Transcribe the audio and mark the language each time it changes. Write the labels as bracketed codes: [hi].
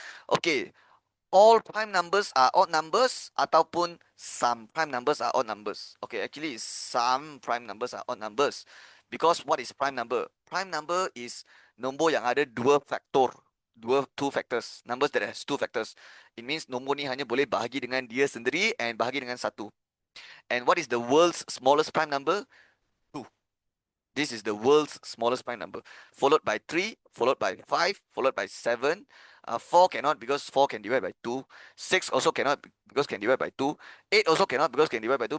[en] Okay, all prime numbers are odd numbers ataupun some prime numbers are odd numbers. Okay, actually some prime numbers are odd numbers. Because what is prime number? Prime number is [ms] nombor yang ada dua faktor. [en] Two factors. Numbers that has two factors. It means [ms] nombor ni hanya boleh bahagi dengan dia sendiri and bahagi dengan satu. [en] And what is the world's smallest prime number? 2. This is the world's smallest prime number, followed by 3, followed by 5, followed by 7. 4 cannot because 4 can divide by 2. 6 also cannot because can divide by 2. 8 also cannot because can divide by 2.